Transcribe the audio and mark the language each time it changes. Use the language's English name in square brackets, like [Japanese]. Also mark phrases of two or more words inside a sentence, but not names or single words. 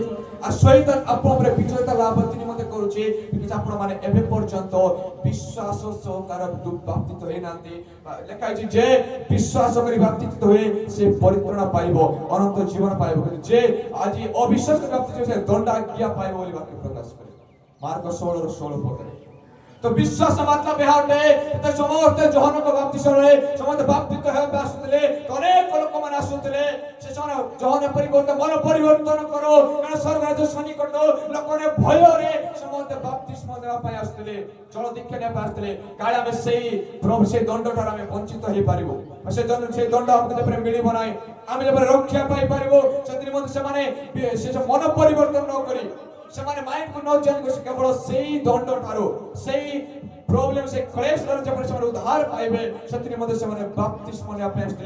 [Odia] ଆଉ ଶୈତାନ ଆପଣଙ୍କ ଉପରେ ବିଜୟତା ଲାଭ ନିମନ୍ତେ କରୁଛି କିନ୍ତୁ ଆପଣମାନେ ଏବେ ପର୍ଯ୍ୟନ୍ତ ବିଶ୍ୱାସ ସହକାର ବାପ୍ତିତ ହେଇନାହାନ୍ତି। ଲେଖା ହେଇଛି ଯେ ବିଶ୍ୱାସ କରି ବାପ୍ତିତ ହୁଏ ସେ ପରିତ୍ରାଣ ପାଇବ, ଅନନ୍ତ ଜୀବନ ପାଇବ, କିନ୍ତୁ ଯେ ଆଜି ଅବିଶ୍ୱାସ କରି ବାପ୍ତିତ ହୁଏ ସେ ଦଣ୍ଡାଜ୍ଞା ପାଇବ ବୋଲି ବାକ୍ୟ ପ୍ରକାଶ କରେ ମାର୍କ 16:16 ପଦରେ। [Hindi] तो विश्वास मतलब [Odia] ଏହା ଅଟେ ଯେ ସମସ୍ତେ ଯୋହାନଙ୍କ ବାପ୍ତିସ୍ମରେ ସମସ୍ତେ ବାପ୍ତିତ ହେବାକୁ ଆସୁଥିଲେ, ଅନେକ ଲୋକମାନେ ଆସୁଥିଲେ, ସେ ସେମାନେ ଯୋହାନ ପରିବର୍ତ୍ତନ ମନ ପରିବର୍ତ୍ତନ କର କାରଣ ସ୍ୱର୍ଗ ରାଜ୍ୟ ସନ୍ନିକଟ, ଲୋକମାନେ ଭୟରେ ସମସ୍ତେ ବାପ୍ତିସ୍ମ ଦେବା ପାଇଁ ଆସୁଥିଲେ, ଜଳ ଦୀକ୍ଷା ନେବା ପାଇଁ ଆସୁଥିଲେ। କାଳେ ଆମେ ସେଇ ଦଣ୍ଡଠାରୁ ଆମେ ବଞ୍ଚିତ ହେଇପାରିବୁ, ସେଇ ଦଣ୍ଡ ଆମକୁ ଯେପରି ମିଳିବ ନାହିଁ, ଆମେ ଯେପରି ରକ୍ଷା ପାଇପାରିବୁ, ସେଥିନିମନ୍ତେ ସେମାନେ ସେ ମନ ପରିବର୍ତ୍ତନ ନ କରି ସେମାନେ ମାଇଣ୍ଡ କୁ ନ ଚେଞ୍ଜ କରି କେବଳ ସେଇ ଦଣ୍ଡ ଠାରୁ ସେଇ ପ୍ରୋବ୍ଲେମ ସେ କ୍ଲେଶ ଠାରୁ ଯେପରି ସେମାନେ ଉଦ୍ଧାର ପାଇବେ ସେଥିନିମନ୍ତେ ସେମାନେ ବାପ୍ତିସ୍ମ ନେବା ପାଇଁ ଆସିଥିଲେ।